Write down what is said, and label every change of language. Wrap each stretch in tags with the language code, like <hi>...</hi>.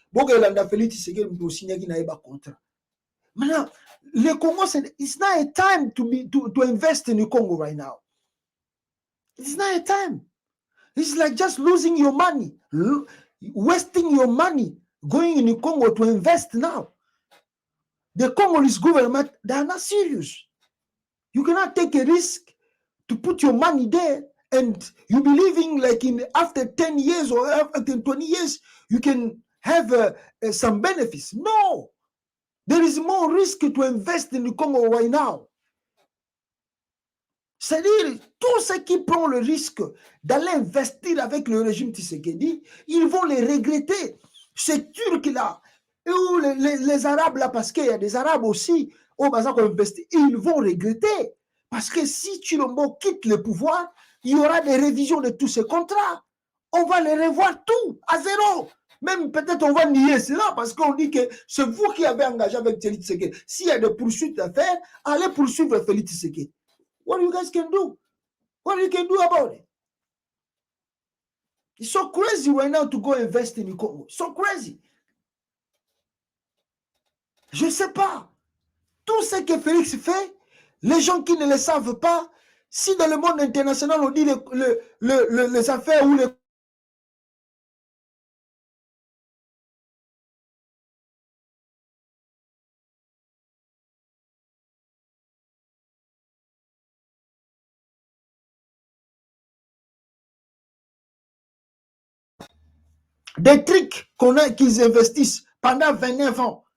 <fr>Bon, Félix Tshisekedi me signer qui n'a pas contrat. Maintenant, le Congo,</fr> <en>it's not a time to invest in the Congo right now. It's not a time. It's like just losing your money, wasting your money, going in the Congo to invest now. The Congolese government, they are not serious. You cannot take a risk to put your money there and you believing like after 10 years or after 20 years, you can have some benefits. No. There is more risk to invest in the Congo right now.</en> <fr>C'est-à-dire, tous ceux qui prennent le risque d'aller investir avec le régime Tshisekedi, ils vont les regretter. Ces Turcs-là, ou les Arabes là, parce qu'il y a des Arabes aussi, au Bazar qu'on investit, ils vont regretter. Parce que si Chilombo quitte le pouvoir, il y aura des révisions de tous ces contrats. On va les revoir tout à zéro. Même peut-être on va nier cela parce qu'on dit que c'est vous qui avez engagé avec Félix Tshisekedi. S'il y a des poursuites à faire, allez poursuivre Félix Tshisekedi.</fr> <en>What you guys can do? What you can do about it? It's so crazy right now to go invest in the Congo. So crazy.</en> <fr>Je ne sais pas. Tout ce que Félix fait, les gens qui ne le savent pas, si dans le monde international on dit les affaires ou les des trucs qu'ils investissent pendant 29 ans.</fr>